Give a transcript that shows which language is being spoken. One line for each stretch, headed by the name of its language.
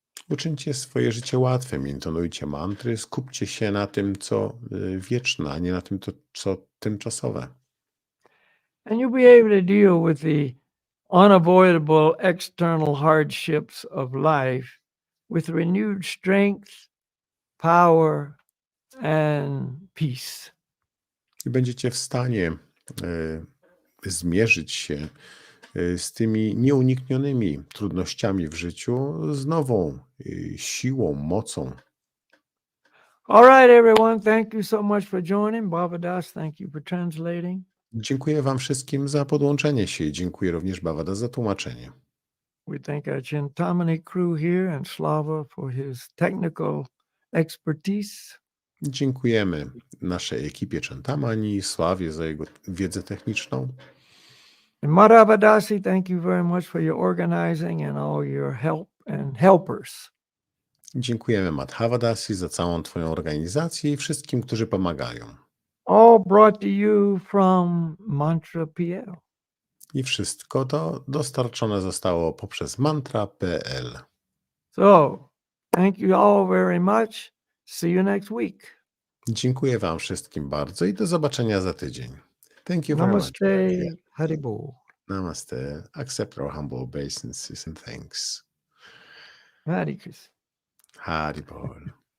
Polish: Uczyńcie swoje życie łatwym, intonujcie mantry, skupcie się na tym, co wieczne, a nie na tym, co tymczasowe.
English: And you'll be able to deal with the unavoidable external hardships of life with renewed strength, power, and peace.
Polish: I będziecie w stanie zmierzyć się z tymi nieuniknionymi trudnościami w życiu z nową siłą, mocą.
English: All right, everyone. Thank you so much for joining. Bhavadas, thank you for translating.
Polish: Dziękuję Wam wszystkim za podłączenie się i dziękuję również Bhavada za tłumaczenie.
English: We thank our Chintamani crew here and Slava for his technical expertise.
Polish: Dziękujemy naszej ekipie Chantamani i Sławie za jego wiedzę techniczną.
English: And Madhavadasi, thank you very much for your organizing and all your help and helpers.
Polish: Dziękujemy Madhavadasi za całą Twoją organizację i wszystkim, którzy pomagają.
English: All brought to you from Mantra PL.
Polish: I wszystko to dostarczone zostało poprzez mantra.pl.
English: So, thank you all very much. See you next week.
Polish: Dziękuję Wam wszystkim bardzo i do zobaczenia za tydzień.
English: Thank you very much. Namaste, Haribo. Namaste. Accept our humble obeisances and thanks. Hare Krishna. Haribol.